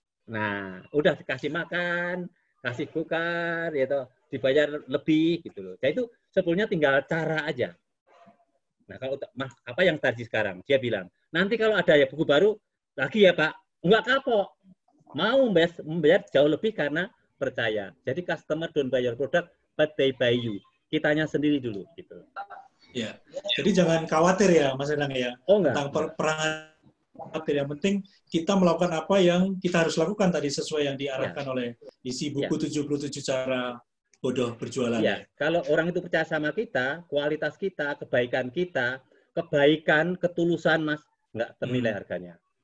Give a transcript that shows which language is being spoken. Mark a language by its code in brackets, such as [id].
[id] Nah, udah dikasih makan, kasih gokar, gitu, dibayar lebih, gitu loh. Jadi itu sebetulnya tinggal cara aja. Nah, kalau Mas, apa yang tadi sekarang? Dia bilang, nanti kalau ada ya buku baru, lagi ya, Pak. Enggak kapok. Mau membayar jauh lebih karena percaya. Jadi [en] customer don't buy your product, but they buy you. [id] Kitanya sendiri dulu gitu. Ya. Jadi jangan khawatir ya Mas Endang ya. Oh, enggak, tentang perangan khawatir. Yang penting kita melakukan apa yang kita harus lakukan tadi sesuai yang diarahkan oleh isi buku 77 cara bodoh berjualan. Ya, kalau orang itu percaya sama kita, kualitas kita, kebaikan, ketulusan Mas, enggak ternilai harganya.